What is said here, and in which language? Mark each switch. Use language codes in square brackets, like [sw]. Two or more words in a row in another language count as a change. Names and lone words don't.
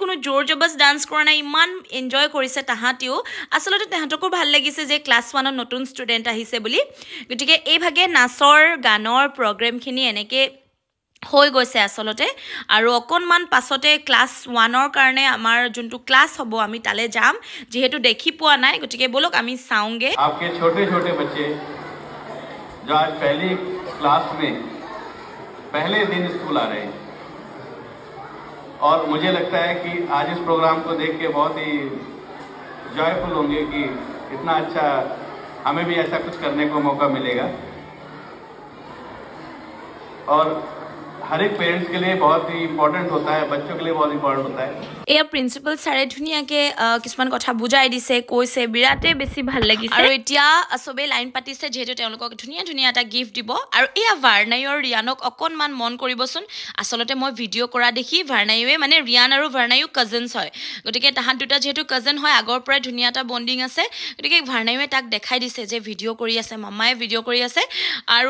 [as] জোৰ জবস ডান্স কৰা নাই ইমান এনজয় কৰিছে তাহাঁতিও আসলতে তাহাঁতকো ভাল লাগিছে যে ক্লাছ 1 ৰ নতুন ষ্টুডেন্ট আহিছে বুলি গতিকে এই ভাগে নাচৰ গানৰ প্ৰগ্ৰামখিনি এনেকে হৈ গৈছে আসলতে আৰু অকনমান পাছতে ক্লাছ 1 ৰ কাৰণে আমাৰ যোনটো ক্লাছ হ'ব আমি তালে যাম যেহেতু দেখি পোৱা নাই গতিকে বলক আমি চাওঁগে [hi] आपके छोटे छोटे बच्चे जो आज पहली क्लास में पहले दिन स्कूल आ रहे हैं और मुझे लगता है कि आज इस प्रोग्राम को देख के बहुत ही जॉयफुल होंगे कि इतना अच्छा हमें भी ऐसा कुछ करने को मौका मिलेगा और हर एक पेरेंट्स के लिए बहुत ही इम्पोर्टेंट होता है बच्चों के लिए बहुत इम्पोर्टेंट होता है [as] এয়া প্ৰিন্সিপাল ছাৰে ধুনীয়াকে কিছুমান কথা বুজাই দিছে কৈছে বিৰাটে বেছি ভাল লাগিছে আৰু এতিয়া সবে লাইন পাতিছে যেহেতু তেওঁলোকক ধুনীয়া ধুনীয়া এটা গিফট দিব আৰু এয়া ভাৰ্নাইৰ ৰিয়ানক অকনমান মন কৰিবচোন আসলতে মই ভিডিঅ' কৰা দেখি ভাৰ্নাইৱে মানে ৰিয়ান আৰু ভাৰ্নাইও কাজিনছ হয় গতিকে তাহাঁত দুটা যেহেতু কাজিন হয় আগৰ পৰাই ধুনীয়া এটা বন্ডিং আছে গতিকে ভাৰ্নাইৱে তাক দেখাই দিছে যে ভিডিঅ' কৰি আছে মামায়ে ভিডিঅ' কৰি আছে আৰু